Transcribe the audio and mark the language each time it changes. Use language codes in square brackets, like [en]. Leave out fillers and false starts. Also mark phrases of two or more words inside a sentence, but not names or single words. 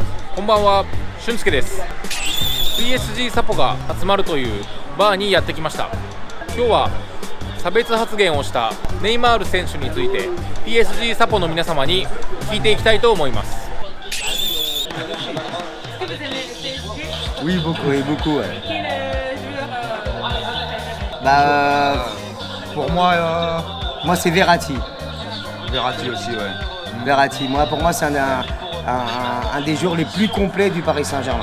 [ja] こんばんは、俊介です。 PSG サポが集まるというバーにやってきました。今日は差別発言をしたネイマール選手について PSG サポの皆様に聞いていきたいと思います。 [fr] Oui, beaucoup. Oui, beaucoup, ouais. Quel joueur Pour moi, Moi, c'est Verratti. Verratti aussi, ouais. Verratti. Pour moi, c'est un des joueurs les plus complets du Paris Saint-Germain.